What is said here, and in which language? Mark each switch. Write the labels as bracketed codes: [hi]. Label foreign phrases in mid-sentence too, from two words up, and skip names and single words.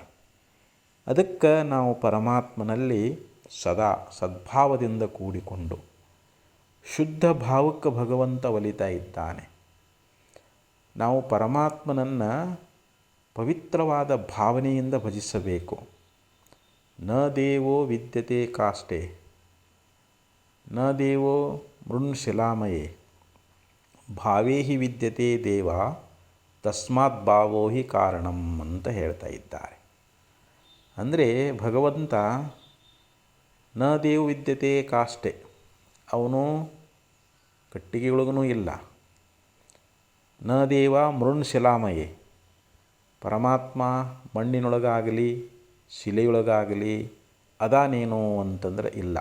[kn] ಅದಕ್ಕೆ ನಾವು ಪರಮಾತ್ಮನಲ್ಲಿ ಸದಾ ಸದ್ಭಾವದಿಂದ ಕೂಡಿಕೊಂಡು ಶುದ್ಧ ಭಾವಕ್ಕೆ ಭಗವಂತ ಒಲಿತಾ ಇದ್ದಾನೆ. ನಾವು ಪರಮಾತ್ಮನನ್ನು ಪವಿತ್ರವಾದ ಭಾವನೆಯಿಂದ ಭಜಿಸಬೇಕು. [sa] ನ ದೇವೋ ವಿದ್ಯತೆ ಕಾಷ್ಟೆ ನ ದೇವೋ ಮೃಣ್ಶಿಲಾಮಯೇ ಭಾವೇ ಹಿ ವಿದ್ಯತೆ ದೇವ ತಸ್ಮಾತ್ ಭಾವೋ ಹಿ ಕಾರಣಂ [kn] ಅಂತ ಹೇಳ್ತಾ ಇದ್ದಾರೆ. ಅಂದರೆ ಭಗವಂತ [sa] ನ ದೇವ ವಿದ್ಯತೆ ಕಾಷ್ಟೆ, [kn] ಅವನು ಕಟ್ಟಿಗೆಯೊಳಗೂ ಇಲ್ಲ. [sa] ನ ದೇವ ಮೃಣ್ಶಿಲಾಮಯೇ, [kn] ಪರಮಾತ್ಮ ಮಣ್ಣಿನೊಳಗಾಗಲಿ ಶಿಲೆಯೊಳಗಾಗಲಿ ಅದಾನೇನು ಅಂತಂದ್ರೆ ಇಲ್ಲ.